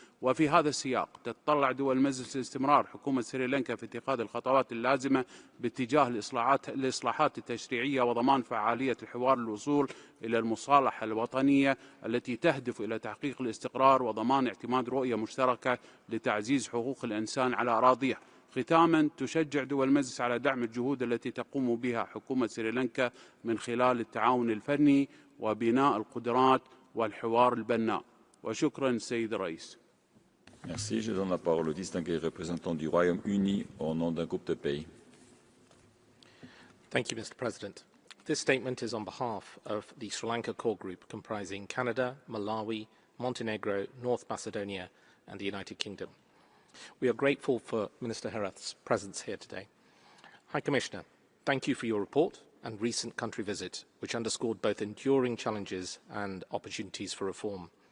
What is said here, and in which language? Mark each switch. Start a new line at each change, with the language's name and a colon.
Arabic: وفي هذا السياق تتطلع دول المجلس لاستمرار حكومة سريلانكا في اتخاذ الخطوات اللازمة باتجاه الإصلاحات التشريعية وضمان فعالية الحوار للوصول إلى المصالحة الوطنية التي تهدف إلى تحقيق الاستقرار وضمان اعتماد رؤية مشتركة لتعزيز حقوق الإنسان على أراضيها. ختاما، تشجع دول المجلس على دعم الجهود التي تقوم بها حكومة سريلانكا من خلال التعاون الفني وبناء القدرات والحوار البناء. وشكرا سيد الرئيس.
French: Merci. Je donne la parole au distingué représentant du Royaume-Uni au nom d'un groupe de pays.
English: Thank you, Mr. President. This statement is on behalf of the Sri Lanka Core Group comprising Canada, Malawi, Montenegro, North Macedonia and the United Kingdom. We are grateful for Minister Herath's presence here today. High Commissioner, thank you for your report and recent country visit, which underscored both enduring challenges and opportunities for reform.